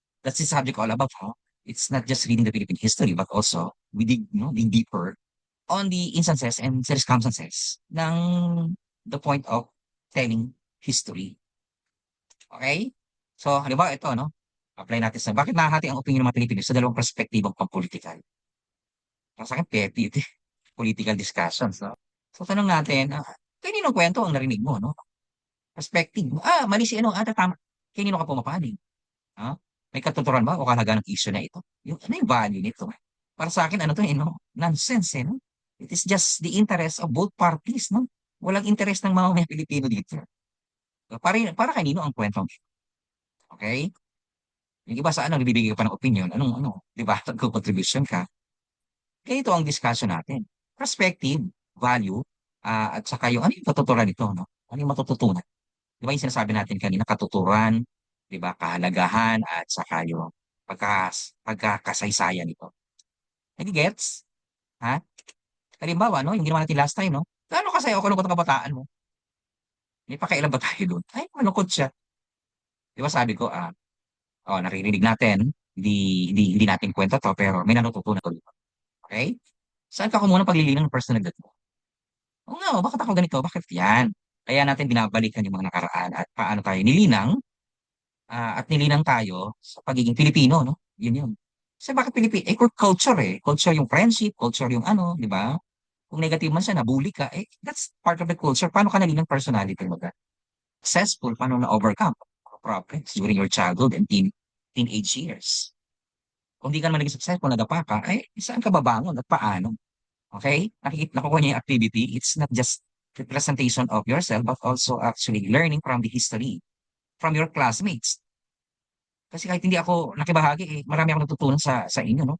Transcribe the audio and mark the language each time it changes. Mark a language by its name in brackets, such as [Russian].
[English] That's the subject all about. Huh? It's not just reading the Philippine history, but also we dig deeper on the instances and circumstances ng the point of telling history. [Filipino] Okay? So, halimbawa ito, no? Apply natin sa bakit nahahati ang opinion ng mga Pilipino sa dalawang perspektibong pampolitikal. Para sa akin, petty ito, political discussions, no? So, tanong natin, kaninong kwento ang narinig mo, no? Perspective mo. Mali si ano, tama. Kanino ka pumapanig? Ha? May katuturan ba o kahalagaan ng issue na ito? Ano yung value nito? Para sa akin, ano to, no? Nonsense, no? [English] It is just the interest of both parties, no? [Filipino] Walang interest ng mga Pilipino dito. Para kanino ang kwentong ito? Okay? Yung iba sa ano, bibigay ka pa ng opinion, ano, di ba? Contribution ka. Ganito ang discussion natin. Perspective, value, at saka yung ano yung katuturan nito, no? Ano yung matututunan? Di ba yung sinasabi natin kanina, katuturan, di ba, kahalagahan, at saka yung pagkakasaysayan nito. Nag-gets? Ha? Halimbawa, no, yung ginawa natin last time, no? Gaano kasaya o kalungkot ang kabataan mo? May pakailan ba tayo doon? Ay, malungkot siya. Di ba sabi ko, naririnig natin, hindi natin kwento to, pero may natututunan ko dito. Okay? Saan ka kumuha ng paglilinaw ng personalidad mo? Oo nga, bakit ako ganito? Bakit yan? Kaya natin binabalikan yung mga nakaraan at paano tayo nilinang at nilinang tayo sa pagiging Pilipino, no? Yun yun. Kasi bakit Pilipino? Culture eh. Culture yung friendship, culture yung ano, di ba? Kung negative man siya, nabully ka, [English] that's part of the culture. [Filipino] Paano ka nalinang personality mo ka? [English] Successful, paano na-overcome problems during your childhood and teenage years. [Filipino] Kung di ka naman naging successful, nadapa ka, saan ka babangon at paano? Okay? Nakukuha niya yung activity. [English] It's not just representation of yourself, but also actually learning from the history, from your classmates. [Filipino] Kasi kahit hindi ako nakibahagi, marami akong natutunan sa inyo, no?